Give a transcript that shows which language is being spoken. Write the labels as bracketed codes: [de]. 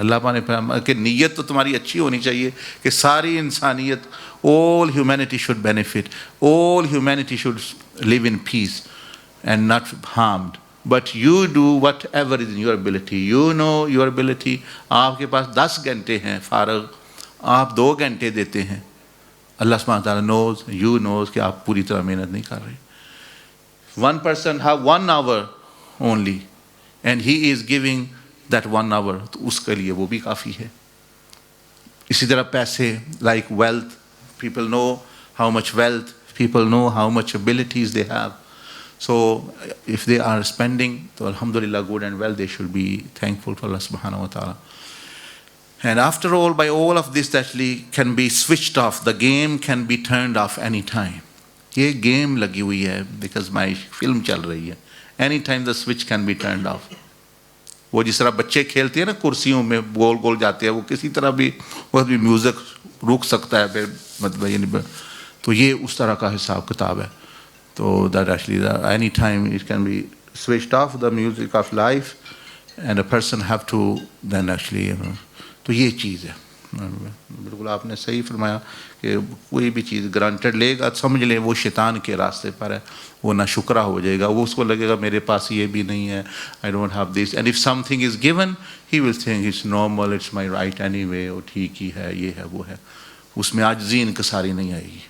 [ur] اللہ پاک نے فرمایا کہ نیت تو تمہاری اچھی ہونی چاہیے کہ ساری انسانیت, [en] all humanity should benefit, all humanity should live in peace and not harmed. But you do whatever is in your ability. You know your ability. [ur] آپ کے پاس 10 گھنٹے ہیں فارغ, آپ 2 گھنٹے دیتے ہیں. اللہ سبحانہ تعالیٰ [en] knows, you knows [ur] کہ آپ پوری طرح محنت نہیں کر رہے. [en] One person have 1 hour only, and he is giving that 1 hour, [ur] تو اس کے لیے وہ بھی کافی ہے. اسی طرح پیسے, [en] like wealth, people know how much wealth, people know how much abilities they have. So if they are spending, so alhamdulillah, good and well, they should be thankful to Allah subhanahu wa ta'ala. And after all, by all of this actually can be switched off. The game can be turned off any time. [ur] یہ game لگی ہوئی ہے, [en] because my film [ur] چل رہی ہے. [en] Any time the switch can be turned off. [ur] وہ جس طرح بچے کھیلتے ہیں نا کرسیوں میں گول گول جاتے ہیں, وہ کسی طرح بھی وہ بھی میوزک رک سکتا ہے, مطلب تو یہ اس طرح کا حساب کتاب ہے. [en] تو that actually any time it can be switched off, the music of life, and a person have to then actually [ur] تو یہ چیز ہے. بالکل آپ نے صحیح فرمایا کہ کوئی بھی چیز گرانٹیڈ لے گا, سمجھ لیں وہ شیطان کے راستے پر ہے, وہ نہ شکرہ ہو جائے گا, وہ اس کو لگے گا میرے پاس یہ بھی نہیں ہے, [en] I don't have this, and if something is given he will think it's normal, it's my right anyway, [ur] وہ ٹھیک ہی ہے, یہ ہے وہ ہے, اس میں عاجزی انکساری نہیں آئے گی.